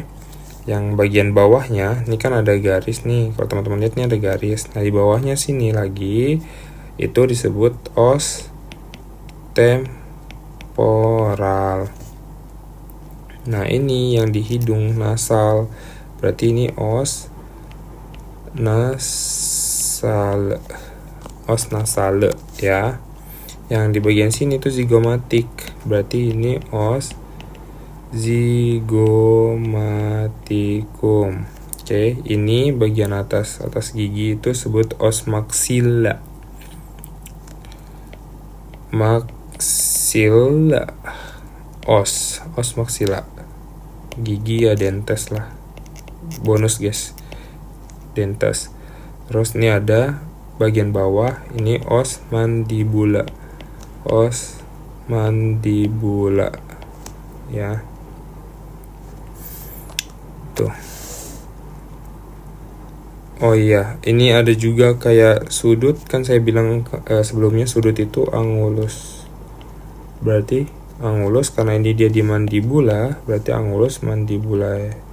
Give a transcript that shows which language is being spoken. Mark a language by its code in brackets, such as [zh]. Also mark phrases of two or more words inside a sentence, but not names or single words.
[id] Yang bagian bawahnya ini kan ada garis nih. Kalau teman-teman lihat nih ada garis. Nah, di bawahnya sini lagi itu disebut [la] os temporal. [id] Nah, ini yang di hidung nasal. Berarti ini [la] os nasal. Os nasale ya. [id] Yang di bagian sini itu zigomatik. Berarti ini [la] os zygomatikum. [id] Oke, ini bagian atas gigi itu sebut [la] os maxilla. [id] Maxilla. [la] Os maxilla. [id] Gigi ya dentes lah. [en] Bonus guys. Dentes. [id] Terus ini ada bagian bawah, ini [la] os mandibula. Os mandibula. [id] Ya. Tuh. Oh iya, ini ada juga kayak sudut, kan saya bilang sebelumnya sudut itu angulus. Berarti angulus karena ini dia di mandibula, berarti [la] angulus mandibulae.